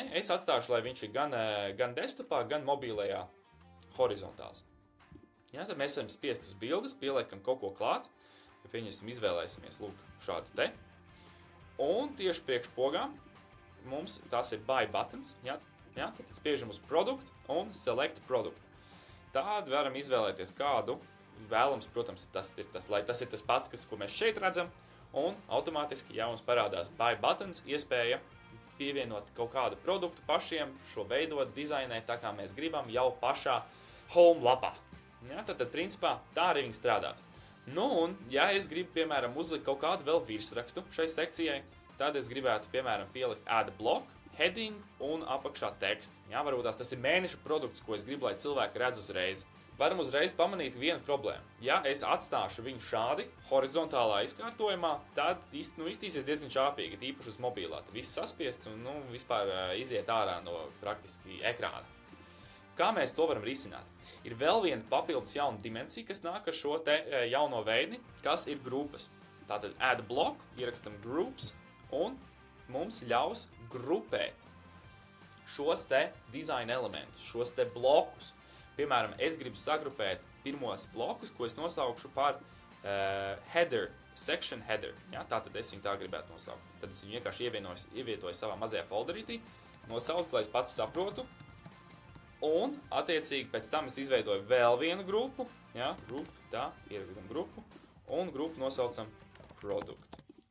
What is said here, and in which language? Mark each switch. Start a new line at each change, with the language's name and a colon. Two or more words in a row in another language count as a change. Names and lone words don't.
Latvian: Es atstāšu, lai viņš ir gan desktopā, gan mobilajā horizontāls. Ja, tad mēs esam spiest uz bildes, pieliekam kaut ko klāt. Ja pieņemsim, izvēlēsimies lūk šādu te. Un tieši priekš pogām mums tās ir
English: buy buttons.
Latvian: Ja, tad spiežam uz product un
English: select product.
Latvian: Tādu varam izvēlēties kādu vēlams, protams, tas ir tas pats, ko mēs šeit redzam. Un automātiski, ja mums parādās
English: buy buttons,
Latvian: iespēja pievienot kaut kādu produktu pašiem, šo veidot, dizainēt tā kā mēs gribam jau pašā home lapā. Ja, tad principā tā arī viņi strādātu. Nu, un, ja es gribu, piemēram, uzlikt kaut kādu vēl virsrakstu šai sekcijai, tad es gribētu, piemēram, pielikt
English: add block,
Latvian: heading un apakšā tekstu. Ja, varbūt tas ir mēneša produkts, ko es gribu, lai cilvēki redz uzreiz. Varam uzreiz pamanīt vienu problēmu. Ja es atstāšu viņu šādi, horizontālā izkārtojumā, tad iztīsies diezgan čāpīgi, tīpaši uz mobilā. Tad viss saspiests un vispār iziet ārā no praktiski ekrāna. Kā mēs to varam risināt? Ir vēl viena papildus jauna dimensija, kas nāk ar šo te jauno veidi, kas ir grupas. Tātad
English: add block,
Latvian: ierakstam groups un mums ļaus grupēt šos te design elementus, šos te blokus. Piemēram, es gribu sagrupēt pirmos blokus, ko es nosaukšu par
English: header, section header.
Latvian: Ja? Tātad es viņu tā gribētu nosaukt. Tad es viņu vienkārši ievietoju savā mazajā folderītī, nosaucu, lai es pats saprotu. Un, attiecīgi, pēc tam es izveidoju vēl vienu grupu, ja, ieraktam grupu, un grupu nosaucam produkt.